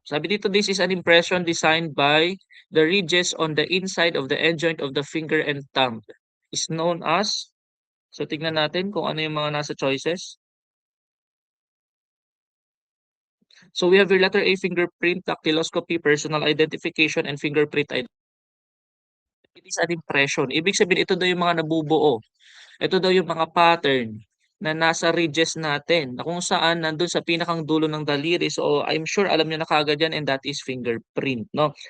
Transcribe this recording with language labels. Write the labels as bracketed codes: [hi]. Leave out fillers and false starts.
[tl] Sabi dito, [en] this is an impression designed by the ridges on the inside of the end joint of the finger and thumb. Is known as, [tl] so tignan natin kung ano yung mga nasa choices. [en] So we have your letter A, fingerprint, dactyloscopy, personal identification, and fingerprint it is an impression. [tl] Ibig sabihin ito daw yung mga nabubuo. Ito daw yung mga pattern na nasa ridges natin na kung saan nandun sa pinakang dulo ng daliri. [en] So I'm sure [tl] alam niyo na kaagad yan [en] and that is fingerprint, no?